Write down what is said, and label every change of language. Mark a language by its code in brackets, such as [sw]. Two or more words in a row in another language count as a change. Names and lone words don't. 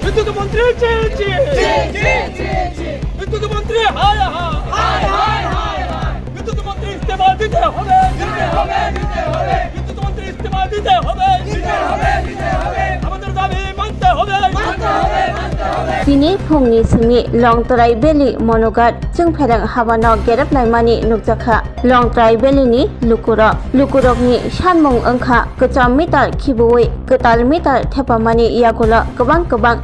[bn] বিদ্যুৎ মন্ত্রী বিদ্যুৎ মন্ত্রী হায় হায় বিদ্যুৎ মন্ত্রী ইস্তেফা দিতে হবে বিদ্যুৎ মন্ত্রী ইস্তেফা দিতে হবে আমাদের দাবি মানতে হবে [trp] Sini phungni simi Longtrai Valley Monogat chung pherang habano gerap naimani nukjakha Longtrai Valley ni Lukurok ni sanmung angkha kecham meter khibui ketal meter thepamani yagola kebang